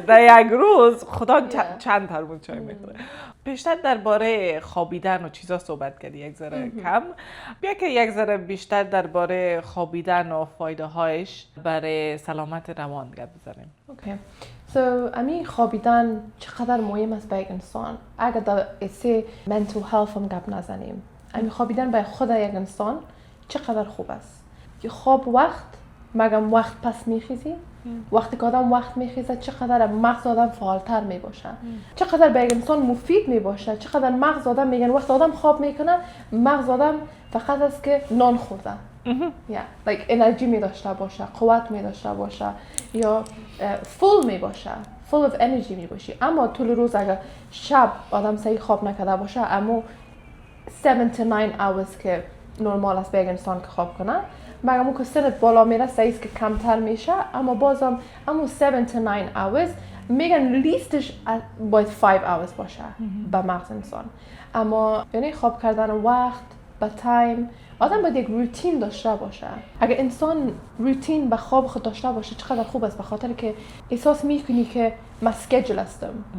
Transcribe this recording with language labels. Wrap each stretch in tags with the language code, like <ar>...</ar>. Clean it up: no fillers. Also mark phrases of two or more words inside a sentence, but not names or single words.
<fa>در یک روز خدا چند ترموز چای میخوره. بیشتر درباره خوابیدن و چیزا صحبت کردی یک ذره کم. بیا که یک ذره بیشتر درباره خوابیدن و فایده هایش برای سلامت روان گپ بزنیم. اوکی. امی خوابیدن چقدر مهم است به یک انسان. اگر در اسه</fa> <en>mental health</en> <fa>هم گپ نزنیم. امی خوابیدن به خود یک انسان چقدر خوب است. که خواب وقت مگم وقت پس میخیزی. وقتی که آدم وقت میخیزه چقدر مغز آدم فعالتر میباشه. چقدر به یک انسان مفید میباشه. چقدر مغز آدم میگن وقتی آدم خواب میکنه مغز آدم فقط است که نان خورده. like انرژی می داشته باشه، قوت می داشته باشه یا full می باشه،</fa> <en>full of energy</en> <fa>می باشه. اما طول روز اگر شب آدم صحیح خواب نکرده باشه اما</fa> <en>7 to 9 hours</en> <fa>که نرمال است به یک انسان که خواب کنه مگه اون که سنت بالا میره صحیح که کمتر میشه اما بازم اما</fa> <en>7 to 9 hours</en> <fa>میگن لیستش باید 5 hours باشه به مغز انسان. اما یعنی خواب کردن وقت به تایم آدم باید یک روتین داشته باشه. اگر انسان روتین به خواب خود داشته باشه چقدر خوب است به خاطر که احساس میکنی که من اسکیجول هستم.</fa>